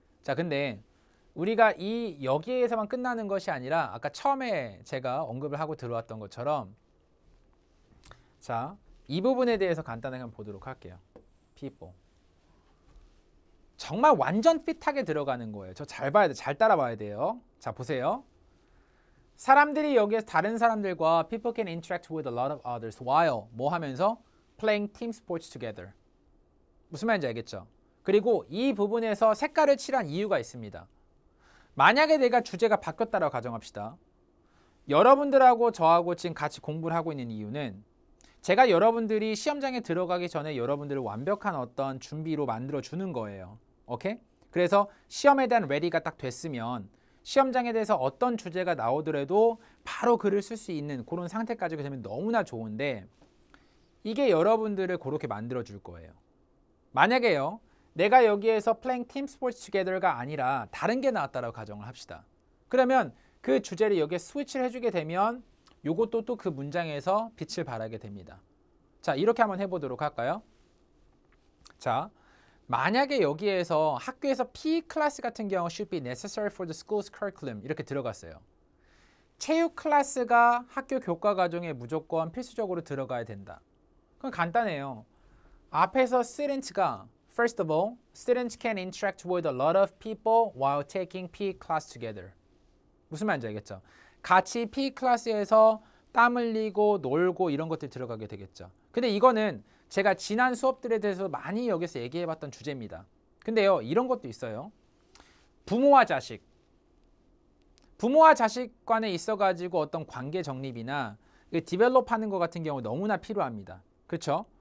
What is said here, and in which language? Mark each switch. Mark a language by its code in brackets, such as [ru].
[ko] 자, 근데 우리가 이 여기에서만 끝나는 것이 아니라 아까 처음에 제가 언급을 하고 들어왔던 것처럼 자, 이 부분에 대해서 간단하게 한번 보도록 할게요. [en] people. [ko] 정말 완전 핏하게 들어가는 거예요. 저 잘 봐야 돼. 잘 따라봐야 돼요. 자, 보세요. 사람들이 여기에서 다른 사람들과 [en] people can interact with a lot of others while [ko] 뭐 하면서 [en] playing team sports together. [ko] 무슨 말인지 알겠죠? 그리고 이 부분에서 색깔을 칠한 이유가 있습니다. 만약에 내가 주제가 바뀌었다라고 가정합시다. 여러분들하고 저하고 지금 같이 공부를 하고 있는 이유는 제가 여러분들이 시험장에 들어가기 전에 여러분들을 완벽한 어떤 준비로 만들어 주는 거예요. 오케이? 그래서 시험에 대한 레디가 딱 됐으면 시험장에 대해서 어떤 주제가 나오더라도 바로 글을 쓸 수 있는 그런 상태까지 되면 너무나 좋은데 이게 여러분들을 그렇게 만들어 줄 거예요. 만약에요. 내가 여기에서 [en] playing team sports together [ko] 가 아니라 다른 게 나왔다라고 가정을 합시다. 그러면 그 주제를 여기에 스위치를 해주게 되면 요것도 또 그 문장에서 빛을 발하게 됩니다. 자, 이렇게 한번 해보도록 할까요? 자, 만약에 여기에서 학교에서 PE 클래스 같은 경우 [en] should be necessary for the school's curriculum [ko] 이렇게 들어갔어요. 체육 클래스가 학교 교과 과정에 무조건 필수적으로 들어가야 된다. 그건 간단해요. 앞에서 [en] student가 First of all, students can interact with a lot of people while taking PE class together. [ko] 무슨 말인지 알겠죠? 같이 PE 클래스에서 땀 흘리고 놀고 이런 것들이 들어가게 되겠죠. 근데 이거는 제가 지난 수업들에 대해서 많이 여기서 얘기해봤던 주제입니다. 근데요, 이런 것도 있어요. 부모와 자식. 부모와 자식 간에 있어가지고 어떤 관계 정립이나 디벨롭하는 것 같은 경우 너무나 필요합니다. 그렇죠?